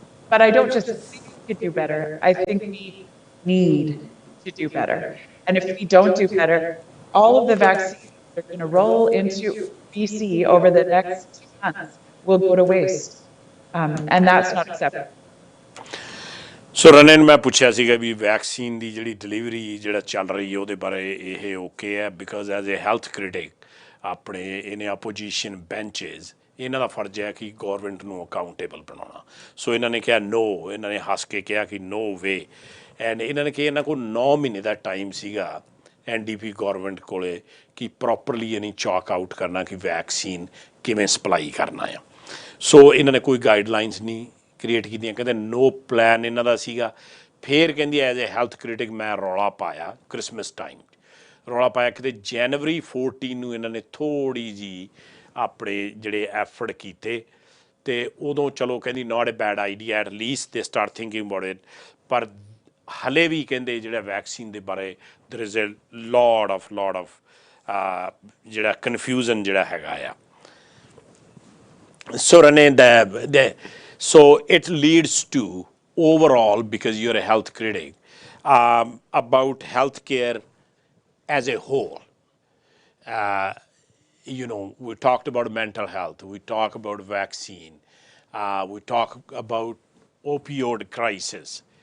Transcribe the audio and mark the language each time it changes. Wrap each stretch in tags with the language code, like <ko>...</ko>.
<en>But I don't just think we could do better. I think we need to do better. And if we don't do better, all of the vaccines that are going to roll into BC over the next 2 months will go to waste. And that's not acceptable.</en> <pa>ਸੋ ਰਣੇ ਨੂੰ ਮੈਂ ਪੁੱਛਿਆ ਸੀਗਾ ਵੀ vaccine ਦੀ ਜਿਹੜੀ delivery ਜਿਹੜਾ ਚੱਲ ਰਹੀ ਹੈ ਉਹਦੇ ਬਾਰੇ ਇਹ ਓਕੇ ਹੈ,</pa> <en>because as a health critic</en> <pa>ਆਪਣੇ ਇਹਨੇ ਆਪੋਜੀਸ਼ਨ ਬੈਂਚਿਸ ਇਹਨਾਂ ਦਾ ਫਰਜ਼ ਹੈ ਕਿ ਗੌਰਮੈਂਟ ਨੂੰ ਅਕਾਊਂਟੇਬਲ ਬਣਾਉਣਾ। ਸੋ ਇਹਨਾਂ ਨੇ ਕਿਹਾ ਨੋ, ਇਹਨਾਂ ਨੇ ਹੱਸ ਕੇ ਕਿਹਾ ਕਿ ਨੋ ਵੇ। ਐਂਡ ਇਹਨਾਂ ਨੇ ਕਿਹਾ ਇਹਨਾਂ ਕੋਲ 9 ਮਹੀਨੇ ਦਾ ਟਾਈਮ ਸੀਗਾ NDP ਗੌਰਮੈਂਟ ਕੋਲ ਕਿ ਪ੍ਰੋਪਰਲੀ ਇਹਨੇ ਚਾਕ ਆਊਟ ਕਰਨਾ ਕਿ ਵੈਕਸੀਨ ਕਿਵੇਂ ਸਪਲਾਈ ਕਰਨਾ ਆ। ਸੋ ਇਹਨਾਂ ਨੇ ਕੋਈ ਗਾਈਡਲਾਈਨਸ ਨਹੀਂ ਕ੍ਰੀਏਟ ਕੀਤੀਆਂ, ਕਹਿੰਦੇ ਨੋ ਪਲਾਨ ਇਹਨਾਂ ਦਾ ਸੀਗਾ। ਫਿਰ ਕਹਿੰਦੀ</pa> <en>as a health critic</en> <pa>ਮੈਂ ਰੌਲਾ ਪਾਇਆ ਕ੍ਰਿਸਮਸ ਟਾਈਮ, ਰੌਲਾ ਪਾਇਆ ਕਿਤੇ January 14 ਨੂੰ ਇਹਨਾਂ ਨੇ ਥੋੜ੍ਹੀ ਜਿਹੀ ਆਪਣੇ ਜਿਹੜੇ ਐਫਰਟ ਕੀਤੇ ਅਤੇ ਉਦੋਂ ਚਲੋ ਕਹਿੰਦੀ</pa> <en>Not a bad idea, at least they start thinking about it.</en> <pa>ਪਰ ਹਲੇ ਵੀ ਕਹਿੰਦੇ ਜਿਹੜਾ ਵੈਕਸੀਨ ਦੇ ਬਾਰੇ</pa> <en>there is a lot of</en> <pa>ਜਿਹੜਾ ਕਨਫਿਊਜ਼ਨ ਜਿਹੜਾ ਹੈਗਾ ਆ।</pa> <en>So Renee, so it leads to overall, because you're a health critic, about healthcare as a whole. You know, we talked about mental health, we talk about vaccine, we talk about opioid crisis.</en>